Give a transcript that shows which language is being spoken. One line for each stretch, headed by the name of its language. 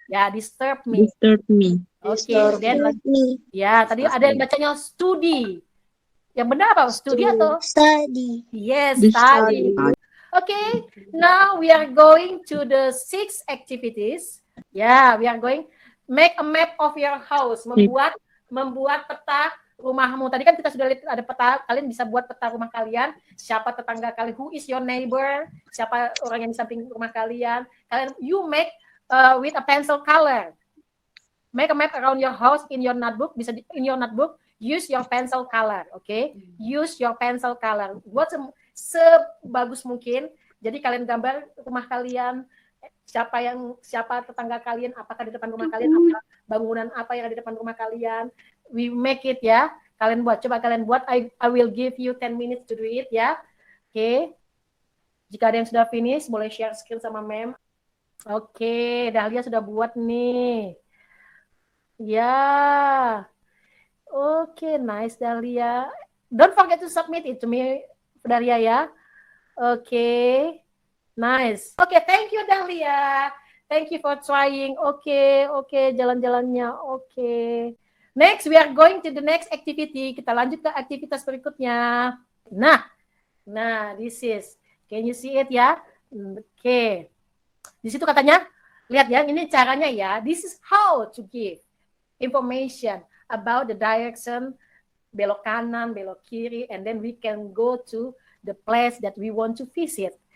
Indonesian: Ya,
English: disturb me. Okay, then
Indonesian: ya tadi ada yang bacanya studi. Yang benar apa? Studi atau?
English: Study. Yes, Study. study. Okay, now we are going to the 6 activities. Yeah, we are going make a map of your house.
Indonesian: Membuat peta rumahmu. Tadi kan kita sudah lihat ada peta. Kalian bisa buat peta rumah kalian. Siapa tetangga kalian?
English: Who is your neighbor?
Indonesian: Siapa orang yang di samping rumah kalian?
English: You make with a pencil color. Make a map around your house in your notebook.
Indonesian: Bisa
English: in your notebook. Use your pencil color. Okay? Use your pencil color.
Indonesian: Buat sebagus mungkin. Jadi kalian gambar rumah kalian. Siapa tetangga kalian? Apakah di depan rumah kalian? Apa bangunan apa yang ada di depan rumah kalian?
English: We make it
Indonesian: ya. Coba kalian buat.
English: I will give you 10 minutes to do it ya.
Indonesian: Okay. Jika ada yang sudah finish, boleh share screen sama Mem. Okay, Dahlia sudah buat nih. Ya.
English: Okay, nice Dahlia. Don't forget to submit it to me, Dahlia ya. Okay. Nice. Okay, thank you Dahlia. Thank you for trying. Okay,
Indonesian: jalan-jalannya.
English: Okay. Next, we are going to the next activity.
Indonesian: Kita lanjut ke aktivitas berikutnya. Nah,
English: this is. Can you see it
Indonesian: ya? Okay. Di situ katanya, lihat ya, ini caranya ya.
English: This is how to give information about the direction,
Indonesian: belok kanan, belok kiri,
English: and then we can go to the place that we want to visit.